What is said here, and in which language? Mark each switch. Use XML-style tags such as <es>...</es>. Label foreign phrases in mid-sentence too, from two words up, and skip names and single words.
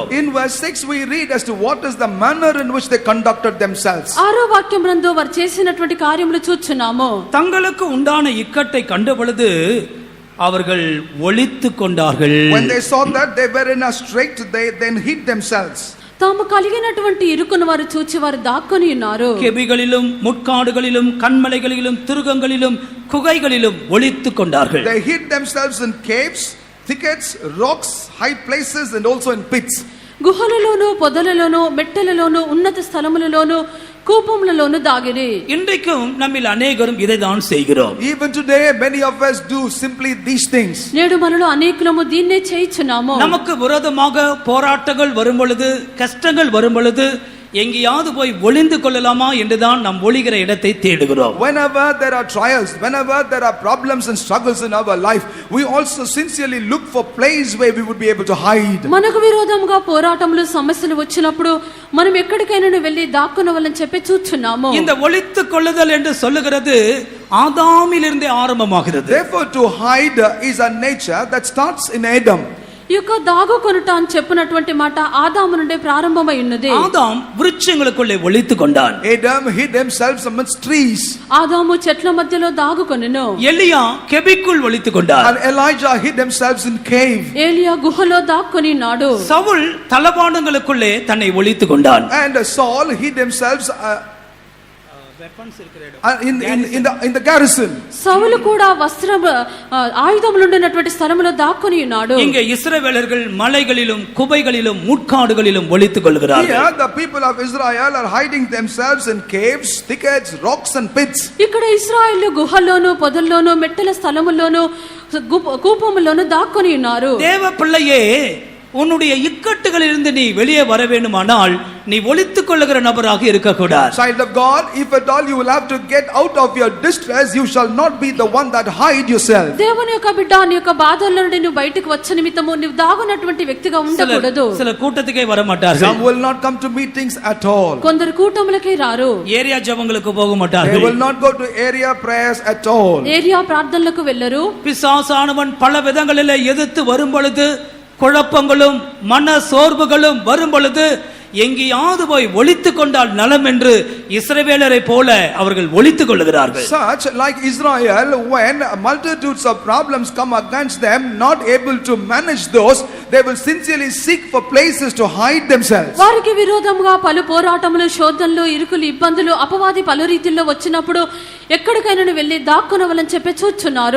<en>In verse 6 we read as to what is the manner in which they conducted themselves.</en> <te>6వ వాక్యమునందు వారు చేసినటువంటి కార్యములు చూచున్నాము.</te> <ta>தங்களுக்கு உண்டான இக்கட்டை கண்ட பொழுது அவர்கள் ஒளித்துக் கொண்டார்கள்.</ta> <en>When they saw that they were in a strait, they then hid themselves.</en> <te>తాము కలిగినటువంటి ఇరుకును వారు చూచి వారు దాక్కుని ఉన్నారు.</te> <ta>கெபிகளிலும் முட்காடுகளிலும் கண்மலைகளிலும் துருகங்களிலும் குகைகளிலும் ஒளித்துக் கொண்டார்கள்.</ta> <en>They hid themselves in caves, thickets, rocks, high places, and also in pits.</en> <te>గుహలలోను పొదలలోను మెట్టలలోను ఉన్నత స్థలములలోను కూపములలోను దాగిరి.</te> <ta>இன்றைக்கும் நம்மில் அநேகரும் இதைதான் செய்கிறோம்.</ta> <en>Even today, many of us do simply these things.</en> <te>నేడు మనలో అనేకులము దీన్నే చేయుచున్నాము.</te> <ta>நமக்கு விரோதமாக போராட்டங்கள் வரும் பொழுது, கஷ்டங்கள் வரும் பொழுது எங்கேயாவது போய் ஒளிந்து கொள்ளலாமா என்றுதான் நாம் ஒளிகிற இடத்தை தேடுகிறோம்.</ta> <en>Whenever there are trials, whenever there are problems and struggles in our life, we also sincerely look for place where we would be able to hide.</en> <te>మనకు విరోధంగా పోరాటములు సమస్యలు వచ్చినప్పుడు మనం ఎక్కడికైనా వెళ్ళి దాక్కునవలని చెప్పి చూచున్నాము.</te> <ta>இந்த ஒளித்து கொள்ளுதல் என்று சொல்லுகிறது ஆதாமிலிருந்தே ஆரம்பமாகிறது.</ta> <en>Therefore, to hide is a nature that starts in Adam.</en> <te>ఈ యొక్క దాగుకొనుట అని చెప్పినటువంటి మాట ఆదాము నుండి ప్రారంభమై ఉన్నది.</te> <ta>ஆதாம் விருட்சங்களுக்குள்ளே ஒளித்து கொண்டான்.</ta> <en>Adam hid himself amidst trees.</en> <te>ఆదాము చెట్ల మధ్యలో దాగుకొనెను.</te> <ta>எலியா கெபிக்குள் ஒளித்து கொண்டான்.</ta> <en>And Elijah hid himself in cave.</en> <te>ఏలియా గుహలో దాక్కుని ఉన్నాడు.</te> <ta>சவுல் தளபாடங்களுக்குள்ளே தன்னை ஒளித்து கொண்டான்.</ta> <en>And Saul hid himself in the garrison.</en> <te>సౌలు కూడా వస్త్ర ఆయుధములు ఉన్నటువంటి స్థలములో దాక్కుని ఉన్నాడు.</te> <ta>இங்கே இஸ்ரவேலர்கள் மலைகளிலும் குபைகளிலும் முட்காடுகளிலும் ஒளித்துக் கொள்கிறார்கள்.</ta> <en>Here the people of Israel are hiding themselves in caves, thickets, rocks and pits.</en> <te>ఇక్కడ ఇశ్రాయేలు గుహల్లోను పొదల్లోను మెట్టల స్థలముల్లోను కూపముల్లోను దాక్కుని ఉన్నారు.</te> <ta>தேவ பிள்ளையே, உன்னுடைய இக்கட்டுகளிலிருந்து நீ வெளியே வர வேண்டுமானால் நீ ஒளித்துக் கொள்ளுகிற நபராக இருக்கக்கூடாது.</ta> <en>Child of God, if at all you will have to get out of your distress, you shall not be the one that hide yourself.</en> <te>దేవుని యొక్క బిడ్డ, నీ యొక్క బాధల నుండి నువ్వు బయటకు వచ్చే నిమిత్తము నీవు దాగునటువంటి వ్యక్తిగా ఉండకూడదు.</te> <ta>சில கூட்டத்துக்கே வர மாட்டார்கள்.</ta> <en>Some will not come to meetings at all.</en> <te>కొందరు కూటములకే రారు.</te> <ta>ஏரியா ஜெபங்களுக்கு போக</ta> <en>They</en> <ta>மாட்டார்கள்.</ta> <en>will not go to area prayers at all.</en> <te>ఏరియా ప్రార్థనలకు వెళ్ళరు.</te> <ta>பிசாசானவன் பல விதங்களிலே எதிர்த்து வரும் பொழுது, குழப்பங்களும் மன சோர்வுகளும் வரும் பொழுது எங்கேயாவது போய் ஒளித்துக் கொண்டால் நலம் என்று இஸ்ரவேலரை போல அவர்கள் ஒளித்துக் கொள்ளுகிறார்கள்.</ta> <en>Such like Israel, when multitudes of problems come against them, not able to manage those, they will sincerely seek for places to hide themselves.</en> <te>వారికి విరోధముగా పలు పోరాటములు, శోధనలు, ఇరుకులు, ఇబ్బందులు, అపవాది పలు రీతిలో వచ్చినప్పుడు ఎక్కడికైనా వెళ్ళి దాక్కునవలని చెప్పి చూచున్నారు.</te>